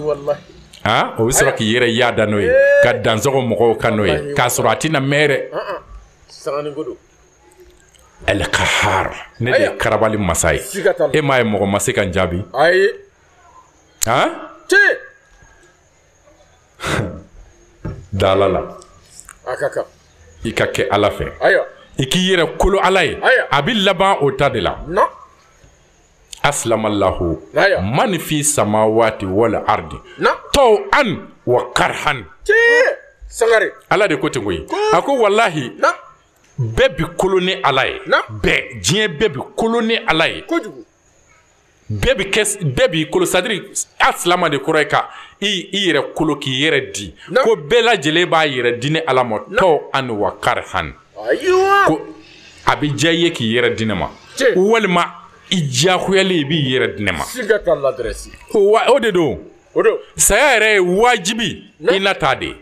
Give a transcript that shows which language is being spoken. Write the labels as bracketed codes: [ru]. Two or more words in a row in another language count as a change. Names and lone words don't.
[bm] o bɛ sɔrɔ k'i yɛrɛ yaada n'o ye ka dansɔgɔ mɔgɔw kan n'o ye k'a sɔrɔ a tɛna mɛn dɛ El Kahar ne de ye karabali masa ye e m'a ye mɔgɔ ma se ka n jaabi dala la i ka kɛ ala fɛ i k'i yɛrɛ kolo ala ye a bɛ laban o ta de la [ar] أسلم له من في السماوات والأرض طوعا وكرها [bm] ala de ko ten koyi a ko wallahi bɛɛ bi kolo ni ala ye bɛɛ diɲɛ bɛɛ bi kolo ni ala ye bɛɛ b'i kolo sadiri asilama de kɔrɔ ye ka i yɛrɛ kolo k'i yɛrɛ di ko bɛɛ lajɛlen b'a yɛrɛ di ni ala ma [ar] طوعا وكرها [bm] ko a bɛ diya i ye k'i yɛrɛ di ne ma walima i diyagoyalen i b'i yɛrɛ di ne ma o de don saya yɛrɛ ye wajibi i na ta de